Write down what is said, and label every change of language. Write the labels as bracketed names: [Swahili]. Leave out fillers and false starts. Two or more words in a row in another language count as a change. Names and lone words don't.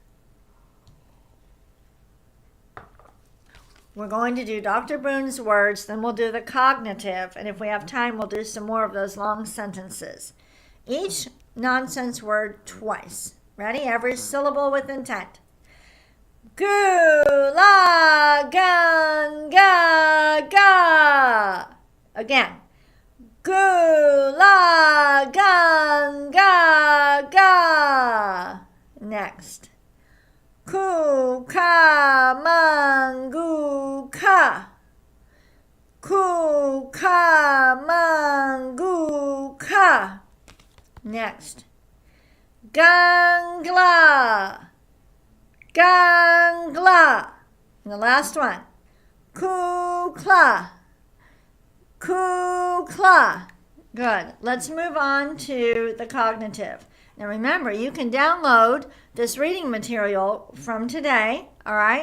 [English] We're going to do Dr. Boone's words, then we'll do the cognitive, and if we have time, we'll do some more of those long sentences. Each nonsense word twice. Ready? Every syllable with intent. Gu la gun ga ga. Again. Gu la gun ga ga. Next. Ku ka mangu ka. Ku ka mangu ka. Next. Gangla. Gangla. And the last one. Kukla. Kukla. Good. Let's move on to the cognitive. Now remember, you can download this reading material from today, all right?